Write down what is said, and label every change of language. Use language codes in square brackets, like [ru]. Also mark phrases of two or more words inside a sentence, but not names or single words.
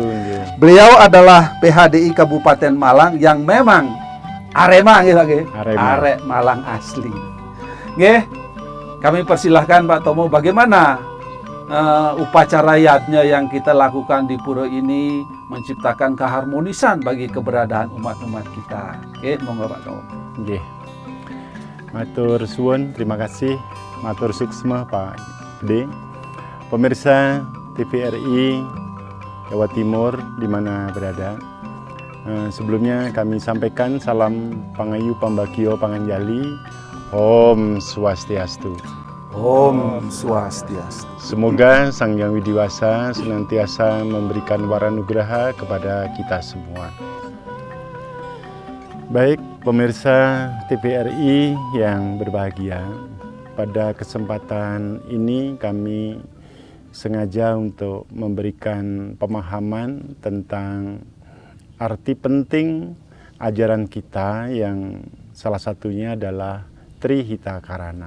[id] Beliau adalah PHDI Kabupaten Malang yang memang Arema gitu, Arek Malang asli. Nggih, kami persilahkan Pak Tomo, bagaimana upacara yatnya yang kita lakukan di pura ini menciptakan keharmonisan bagi keberadaan umat-umat kita. Oke, monggo Pak Tomo. [jv] Nggih. Matur suwun, [id] terima kasih. [ban] Matur suksma Pak D. [id] Pemirsa TVRI Jawa Timur di mana berada. Sebelumnya kami sampaikan salam [jv] Pangayu Pambagio Panganjali. [sa] Om Swastiastu. Om Swastiastu. [id] Semoga Sang Hyang Widiwasa senantiasa memberikan waranugraha kepada kita semua. Baik, pemirsa TVRI yang berbahagia, pada kesempatan ini kami sengaja untuk memberikan pemahaman tentang arti penting ajaran kita yang salah satunya adalah Trihita Karana.